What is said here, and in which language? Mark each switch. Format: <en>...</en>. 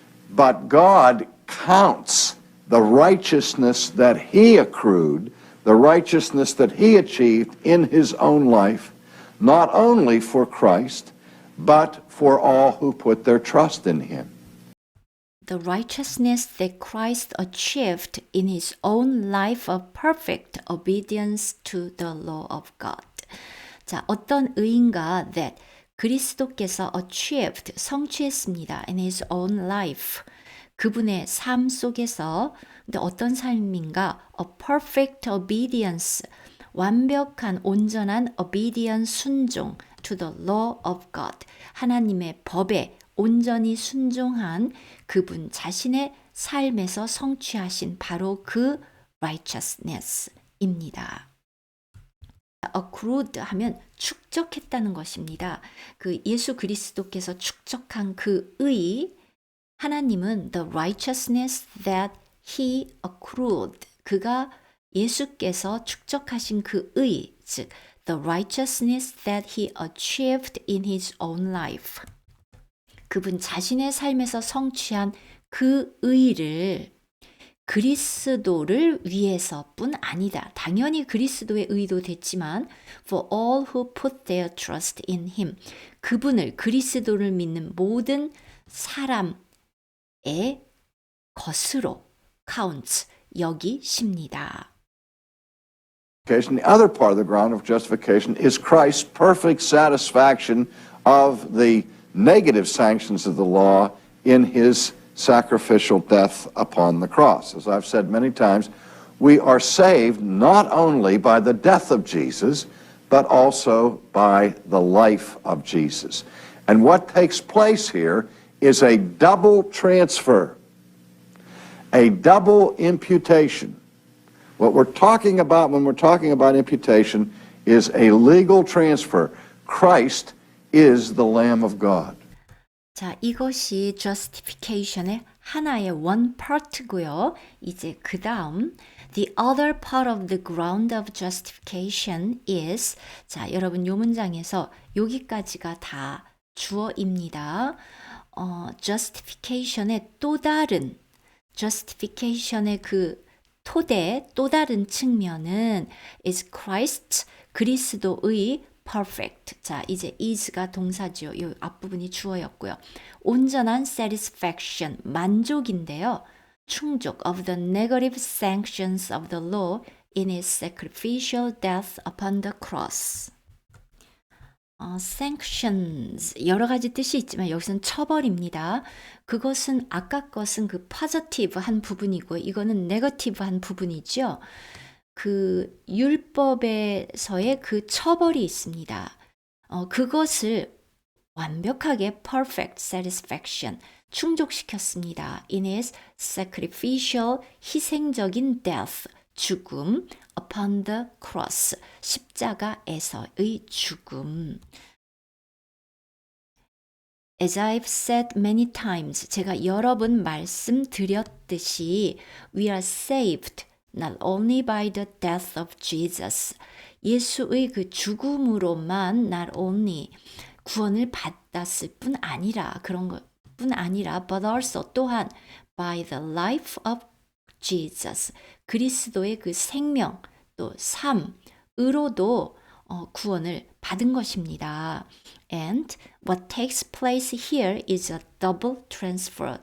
<en>But God counts the righteousness that he accrued, the righteousness that he achieved in his own life, not only for Christ, but for all who put their trust in him. The righteousness that Christ achieved in his own life of perfect obedience to the law of God.</en> <ko>자, 어떤 의인가 that 그리스도께서 achieved, 성취했습니다.</ko> <en>in his own life.</en> <ko>그분의 삶 속에서 근데 어떤 삶인가?</ko> <en>a perfect obedience.</en> <ko>완벽한 온전한</ko> <en>obedience 순종 to the law of God.</en> <ko>하나님의 법에 온전히 순종한 그분 자신의 삶에서 성취하신 바로 그 righteousness입니다. accrued 하면 축적했다는 것입니다. 그 예수 그리스도께서 축적한 그 의, 하나님은</ko> <en>the righteousness that he accrued,</en> <ko>그가 예수께서 축적하신 그 의, 즉</ko> <en>the righteousness that he achieved in his own life.</en> <ko>그분 자신의 삶에서 성취한 그 의를 그리스도를 위해서뿐 아니다. 당연히 그리스도의 의도 됐지만</ko> <en>for all who put their trust in him.</en> <ko>그분을 그리스도를 믿는 모든 사람의 것으로 counts 여기십니다.</ko> <en>The other part of the ground of justification is Christ's perfect satisfaction of the negative sanctions of the law in his sacrificial death upon the cross. As I've said many times, we are saved not only by the death of Jesus, but also by the life of Jesus. And what takes place here is a double transfer, a double imputation. What we're talking about when we're talking about imputation is a legal transfer. Christ is the Lamb of God.</en> <ko>자, 이것이 justification의 하나의 one part고요. 이제 그 다음</ko> <en>the other part of the ground of justification is</en> <ko>자, 여러분 요 문장에서 여기까지가 다 주어입니다. justification의 또 다른 justification의 그 토대 또 다른 측면은 is Christ 그리스도의 perfect. 자, 이제 is가 동사죠. 이 앞부분이 주어였고요. 온전한 satisfaction, 만족인데요.</ko> <en>충족 of the negative sanctions of the law in his sacrificial death upon the cross.</en> <ko>sanctions 여러 가지 뜻이 있지만 여기서는 처벌입니다. 그것은 아까 것은 그 positive 한 부분이고 이거는 negative 한 부분이죠. 그 율법에서의 그 처벌이 있습니다. 그것을 완벽하게</ko> <en>perfect satisfaction</en> <ko>충족시켰습니다.</ko> <en>In his sacrificial 희생적인 death 죽음 upon the cross 십자가에서의 죽음. As I've said many times</en> <ko>제가 여러 번 말씀드렸듯이</ko> <en>we are saved not only by the death of Jesus.</en> <ko>예수의 그 죽음으로만 not only 구원을 받았을 뿐 아니라 그런 것뿐 아니라 but also 또한</ko> <en>by the life of Jesus.</en> <ko>그리스도의 그 생명 또 삶으로도 구원을 받은 것입니다.</ko> <en>And what takes place here is a double transfer.</en>